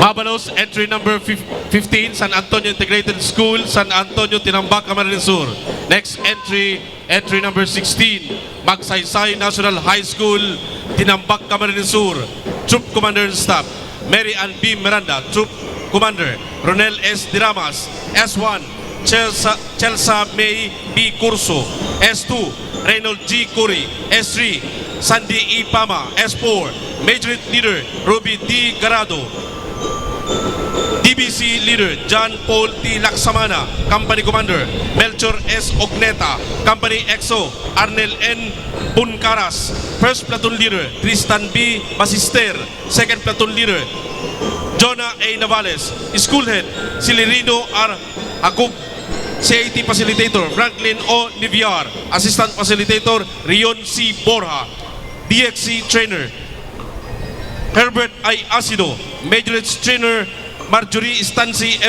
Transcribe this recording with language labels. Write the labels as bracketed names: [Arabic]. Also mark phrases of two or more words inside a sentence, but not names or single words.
[English] Spalos, entry number 15, San Antonio Integrated School, San Antonio, Tinambak, Camarines Sur. Next entry number 16, Magsaysay National High School, Tinambak, Camarines Sur. Troop Commander and Staff, Mary Ann B. Miranda, Troop Commander. Ronel S. Diramas, S1, Chelsea May B. Curso, S2, Reynold G. Curry, S3, Sandy E. Pama, S4, Major Leader Ruby D. Garado, DBC Leader John Paul T. Laksamana, Company Commander. Melchor S. Ogneta, Company XO Arnel N. Puncaras. First Platoon Leader Tristan B. Basister, Second Platoon Leader Jonah A. Navales, School Head Silerino R. Agub, CAT Facilitator Franklin O. Niviar, Assistant Facilitator Rion C. Borja, DXC Trainer Herbert I. Asido, Majorage Trainer Marjorie Stancy M.